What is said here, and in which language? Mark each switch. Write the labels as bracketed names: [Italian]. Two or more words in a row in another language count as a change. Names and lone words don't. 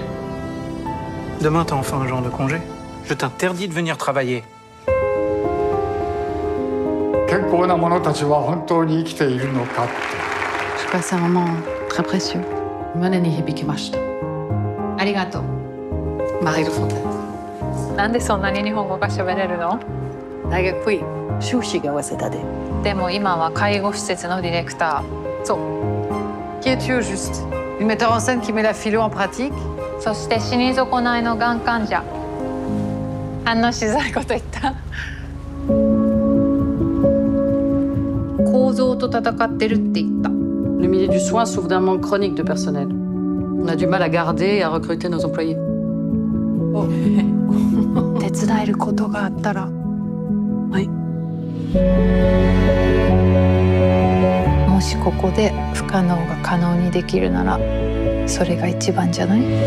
[French] Demain, t'as enfin un jour de congé. Je t'interdis de venir travailler. Je passe un moment très précieux. [Japanese] Arigato. Marie Le Fontaine. なんでそんなに日本語が喋れるの？大学来い。修士が早稲田で。でも今は介護施設のディレクター。 [French] そう。Qui es-tu au juste? Une metteur en scène qui met la philo en pratique? [Japanese] そして死に損ないのがん患者。反応しづらいこと言った。構造と戦ってるって言った。 [French] Le milieu du soin souffre d'un manque chronique de personnel. On a du mal à garder et à recruter nos employés. [Japanese] 手伝えることがあったら。はい。もしここで不可能が可能にできるなら、それが一番じゃない？